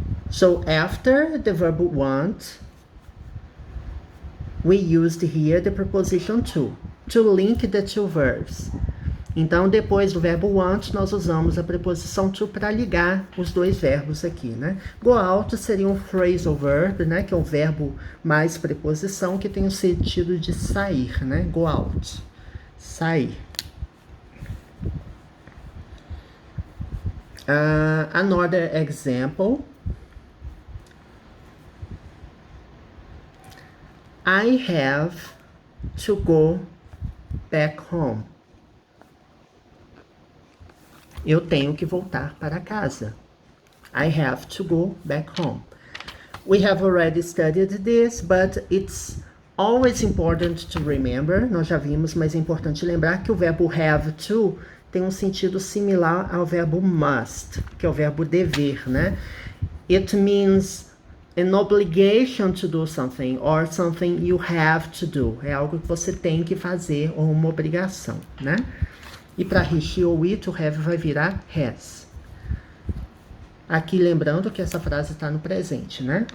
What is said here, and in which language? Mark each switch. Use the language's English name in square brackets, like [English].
[English] So, after the verb want, we used here the preposition to link the two verbs. [Portuguese] Então, depois do verbo want, nós usamos a preposição to para ligar os dois verbos aqui, né? Go out seria um phrasal verb, né? Que é o verbo mais preposição que tem o sentido de sair, né? [English] Go out, sair. Another example. I have to go back home. [Portuguese] Eu tenho que voltar para casa. [English] I have to go back home. We have already studied this, but it's always important to remember. [Portuguese] Nós já vimos, mas é importante lembrar que o verbo have to tem um sentido similar ao verbo must, que é o verbo dever, né? [English] It means an obligation to do something, or something you have to do. [Portuguese] É algo que você tem que fazer, ou uma obrigação, né? E para he, she ou it, o have vai virar has. Aqui lembrando que essa frase está no presente, né?